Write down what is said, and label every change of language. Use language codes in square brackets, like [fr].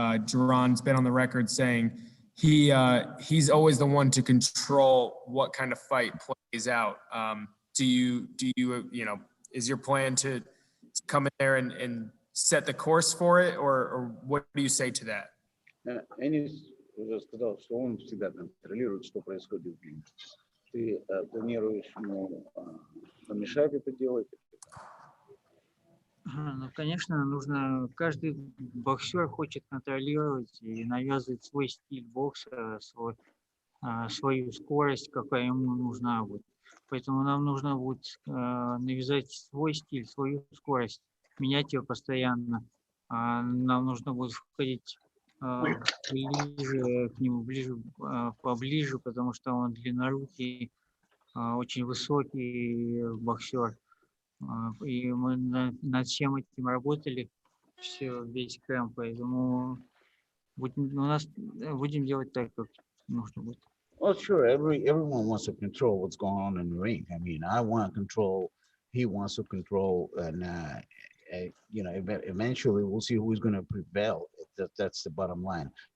[en] Geron's been on the record saying he's always the one to control what kind of fight plays out. Do you is your plan to come in there and set the course for it, or what do you say to that? [ru] Эннис уже сказал, что он всегда контролирует, что происходит в рингу. Ты планируешь ему помешать это делать? Ну, конечно, каждый боксер хочет контролировать и навязывать свой стиль бокса, свою скорость, какая ему нужна будет. Поэтому нам нужно будет навязать свой стиль, свою скорость, менять ее постоянно. Нам нужно будет входить ближе к нему, поближе, потому что он длиннорукий, очень высокий боксер. И мы над всем этим работали весь кэмп, поэтому будем делать так, как нужно будет. [en] Well, sure. Everyone wants to control what's going on in the ring. I mean, I want control. He wants to control, and eventually we'll see who's going to prevail. That's the bottom line.